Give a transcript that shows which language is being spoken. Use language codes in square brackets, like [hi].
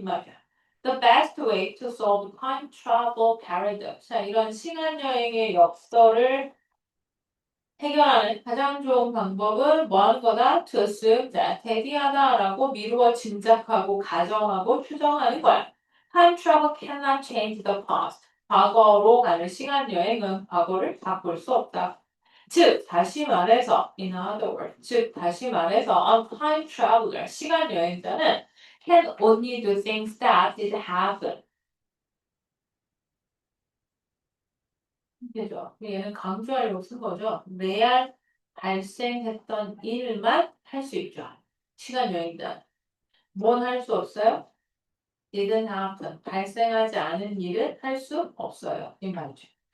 [ko] 이 말이야. [en] The best way to solve time travel paradox. [ko] 자, 이런 시간 여행의 역설을 해결하는 가장 좋은 방법은 뭐 하는 거다? [en] To assume that [ko] 대비하다라고 미루어 짐작하고 가정하고 추정하는 거야. [en] Time travel cannot change the past. [ko] 과거로 가는 시간 여행은 과거를 바꿀 수 없다. 즉, 다시 말해서, [en] in other words, [ko] 즉, 다시 말해서, a time traveler, 시간 여행자는 [en] can only do things that did happen. [ko] 그죠? 얘는 강조하려고 쓴 거죠. 레알 발생했던 일만 할 수 있죠. 시간 여행자. 뭔 할 수 없어요? [en] didn't happen. [ko] 발생하지 않은 일은 할 수 없어요. 이 말이죠.